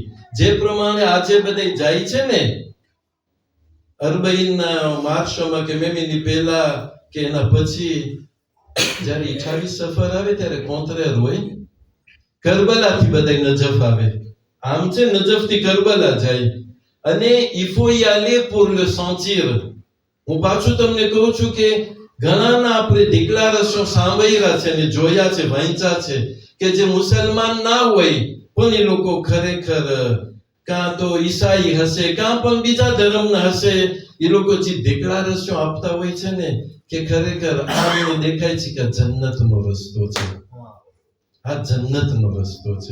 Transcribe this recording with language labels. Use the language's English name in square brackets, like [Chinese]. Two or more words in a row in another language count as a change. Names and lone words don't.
[Gujarati] જે પ્રમાણે આજે બધા જાય છે ને અરબઈનના માર્શમાં કે મેમીની પહેલા કે એના પછી, જ્યારે 28 સફર આવે ત્યારે કોંતરેર હોય, કરબલાથી બધા નજફ આવે. આમ છે નજફ થી કરબલા જાય, અને [French] il faut y aller pour le sentir. [Gujarati] હું પાછું તમને કહું છું કે ઘણાના આપણે ડિક્લારેશન સાંભળ્યા છે ને જોયા છે, વાંચ્યા છે, કે જે મુસલમાન ના હોય પણ એ લોકો ખરેખર કાં તો ઈસાઈ હશે, કાં પણ બીજા ધર્મના હશે, એ લોકો જે ડિક્લારેશન આપતા હોય છે ને, કે ખરેખર આ મને દેખાય છે કે જન્નતનો રસ્તો છે, આ જન્નતનો રસ્તો છે.